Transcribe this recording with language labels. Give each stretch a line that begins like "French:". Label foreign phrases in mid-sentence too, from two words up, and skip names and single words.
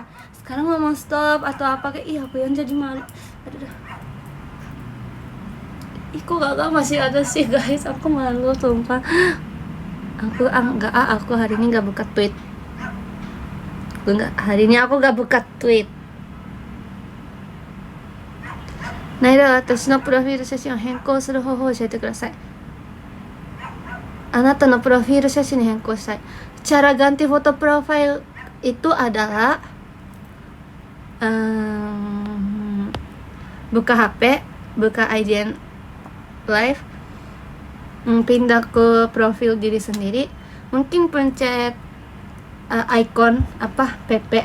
Indonesian: Sekarang ngomong stop atau apa kayak aku yang jadi malu. Aduh. Kok kakak masih ada sih guys. Aku malu sumpah. Aku hari ini nggak buka tweet. Hari ini aku nggak buka tweet.
Japanese: では私のプロフィール写真を変更する方法を教えてください。あなたのプロフィール写真に変更したい。
Indonesian: Cara ganti foto profile itu adalah buka HP, buka IGN Live, pindah ke profil diri sendiri, mungkin pencet icon PP.